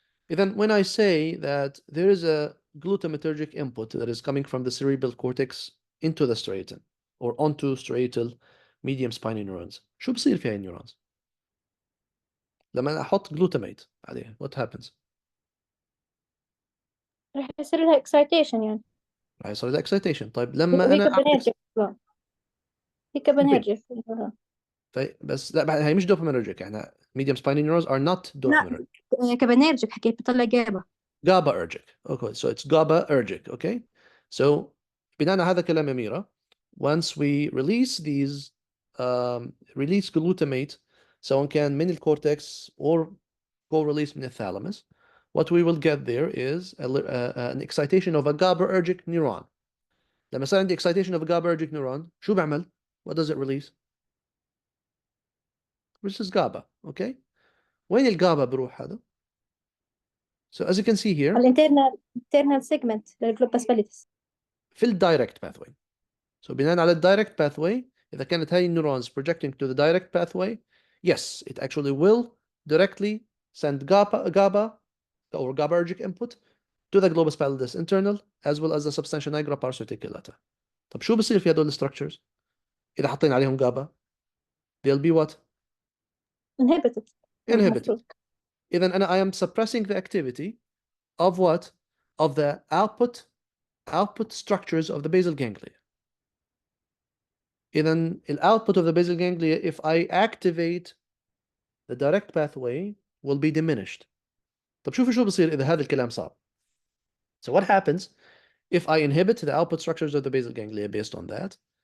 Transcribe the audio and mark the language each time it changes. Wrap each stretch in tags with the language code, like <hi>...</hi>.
<en>Then when I say that there is a glutamatergic input that is coming from the cerebral cortex into the striatum or onto striatal medium spiny neurons,</en> <ar>شو بصير في هاي النيورونز؟ لما احط glutamate عليها,</ar> <en>what happens؟</en> <ar>راح يصير لها excitation يعني. راح يصير لها excitation. طيب لما وهي انا كابنرجيك هي كابنرجيك. بس لا, هي مش</ar> <en>dopaminergic, يعني medium spiny neurons are not dopaminergic.</en> <ar>لا كابنرجيك حكيت بتطلع جابا.</ar> <en>GABAergic. Okay, so it's GABAergic. Okay, so</en> <ar>بناء على هذا كلام أميرة,</ar> <en>once we release these release glutamate</en> <ar>سواء كان من الcortex</ar> <en>or co-release من الthalamus, what we will get there is an excitation of a GABAergic neuron.</en> <ar>لما صار عندي</ar> <en>excitation of a GABAergic neuron,</en> <ar>شو بعمل?</ar> <en>What does it release? This is GABA. Okay,</en> <ar>وين الجابا بروح هذا؟</ar> <en>So as you can see here,</en> <ar>الانترنال سيجمنت للجلوباس باليدس في الدايركت pathway.</ar> <en>So</en> <ar>بناء على الدايركت pathway, إذا كانت هاي</ar> <en>neurons projecting to the direct pathway, yes, it actually will directly send GABA or GABAergic input to the globus pallidus internal as well as the substantia nigra pars reticulata.</en> <ar>طب شو بصير في هدول structures إذا حطينا عليهم GABA؟</ar> <en>They'll be what? Inhibited.</en> <ar>إذا أنا</ar> <en>I am suppressing the activity of what? Of the output structures of the basal ganglia. إذن output of the basal ganglia, if I activate the direct pathway, will be diminished.</en> <ar>طب شوفوا شو بصير إذا هذا الكلام صار.</ar> <en>So what happens if I inhibit the output structures of the basal ganglia based on that?</en>